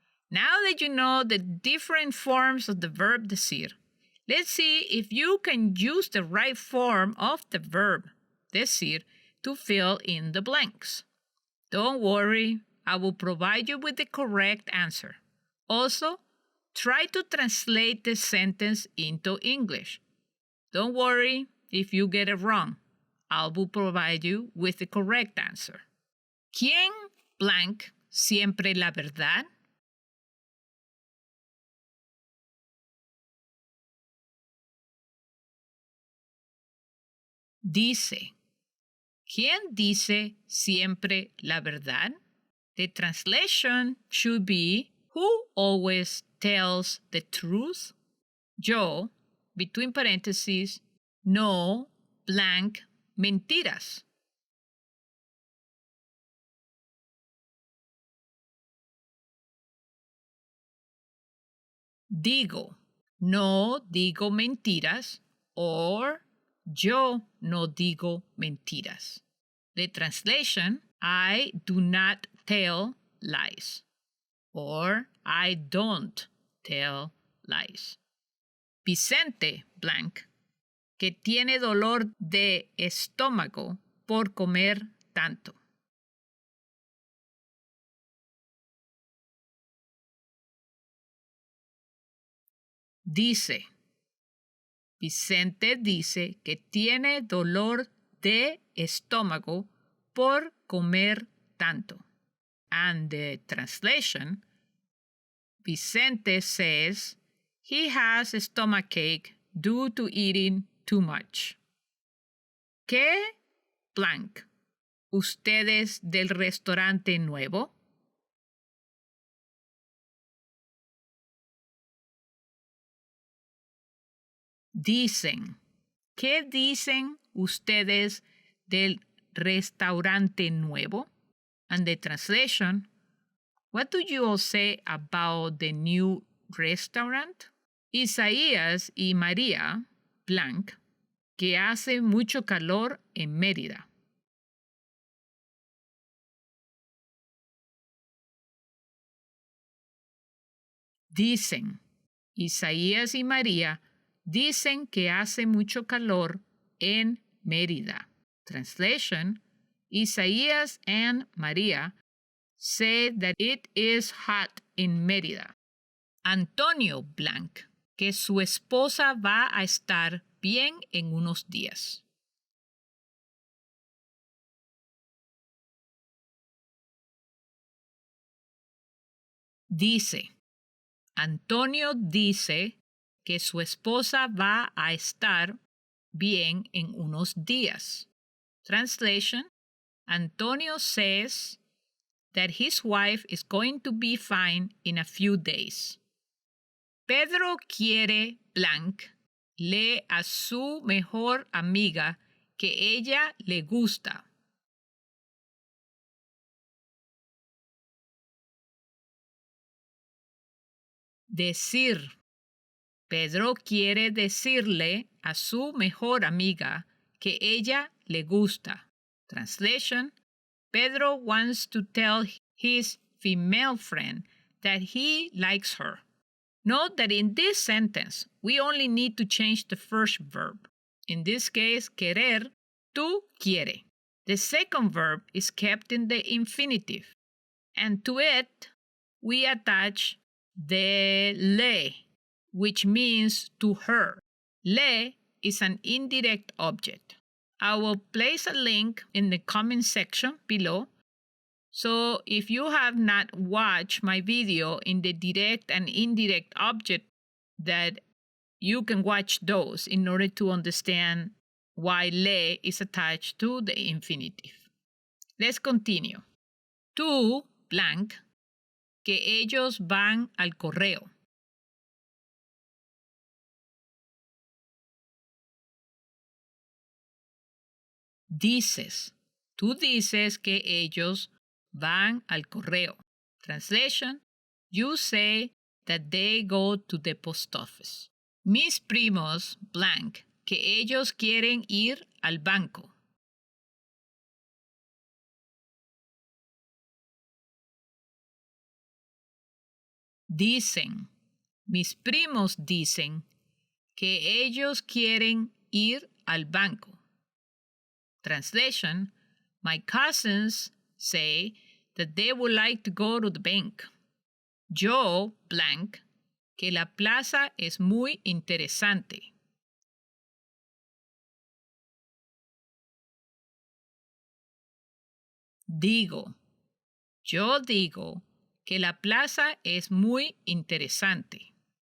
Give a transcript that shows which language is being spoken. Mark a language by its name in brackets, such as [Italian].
[English] Now that you know the different forms of the verb decir, let's see if you can use the right form of the verb decir to fill in the blanks. Don't worry, I will provide you with the correct answer. Also, try to translate the sentence into English. Don't worry if you get it wrong. I will provide you with the correct answer. [Spanish] ¿Quién blank siempre la verdad? Dice. ¿Quién dice siempre la verdad? [English] The translation should be who always tells the truth? [Spanish] Yo, [English] between parentheses, [Spanish] no blank mentiras. Digo, no digo mentiras, or yo no digo mentiras. [English] The translation, I do not tell lies, or I don't tell lies. [Spanish] Vicente blank, que tiene dolor de estómago por comer tanto. Dice. Vicente dice que tiene dolor de estómago por comer tanto. [English] And the translation, Vicente says he has a stomachache due to eating too much. [Spanish] ¿Qué blank? ¿Ustedes del restaurante nuevo? Dicen. ¿Qué dicen ustedes del restaurante nuevo? [English] And the translation, what do you all say about the new restaurant? [Spanish] Isaías y María, blank, que hace mucho calor en Mérida. Dicen. Isaías y María dicen que hace mucho calor en Mérida. [English] Translation, Isaías and María say that it is hot in Mérida. [Spanish] Antonio blank, que su esposa va a estar bien en unos días. Dice. Antonio dice que su esposa va a estar bien en unos días. [English] Translation, Antonio says that his wife is going to be fine in a few days. [Spanish] Pedro quiere blank lee a su mejor amiga que ella le gusta. Decir. Pedro quiere decirle a su mejor amiga que ella le gusta. [English] Translation, Pedro wants to tell his female friend that he likes her. Note that in this sentence, we only need to change the first verb. In this case, querer, [Spanish] tú quiere. [English] The second verb is kept in the infinitive. And to it, we attach the le, which means to her. Le is an indirect object. I will place a link in the comment section below. So if you have not watched my video in the direct and indirect object, that you can watch those in order to understand why le is attached to the infinitive. Let's continue. [Spanish] Tú, blank, que ellos van al correo. Dices, Tú dices que ellos van al correo. [English] Translation, you say that they go to the post office. [Spanish] Mis primos, blank, que ellos quieren ir al banco. Dicen, mis primos dicen que ellos quieren ir al banco. [English] Translation, my cousins say that they would like to go to the bank. [Spanish] Yo, blank, que la plaza es muy interesante. Digo, yo digo que la plaza es muy interesante.